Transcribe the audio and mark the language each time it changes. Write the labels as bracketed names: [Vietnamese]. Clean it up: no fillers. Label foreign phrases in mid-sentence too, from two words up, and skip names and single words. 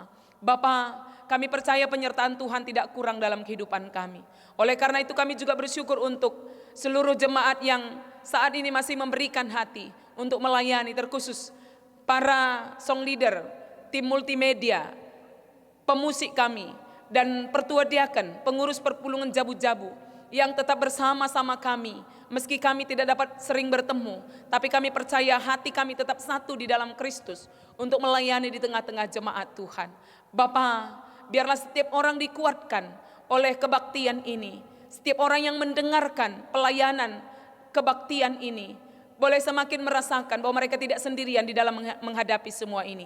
[Indonesian] Bapa, kami percaya penyertaan Tuhan tidak kurang dalam kehidupan kami. Oleh karena itu kami juga bersyukur untuk seluruh jemaat yang saat ini masih memberikan hati untuk melayani, terkhusus para [English] song leader, [Indonesian] tim multimedia, pemusik kami, dan pertua diaken, pengurus perpulungan Jabu-Jabu yang tetap bersama-sama kami. Meski kami tidak dapat sering bertemu, tapi kami percaya hati kami tetap satu di dalam Kristus untuk melayani di tengah-tengah jemaat Tuhan. Bapa, biarlah setiap orang dikuatkan oleh kebaktian ini. Setiap orang yang mendengarkan pelayanan kebaktian ini boleh semakin merasakan bahwa mereka tidak sendirian di dalam menghadapi semua ini.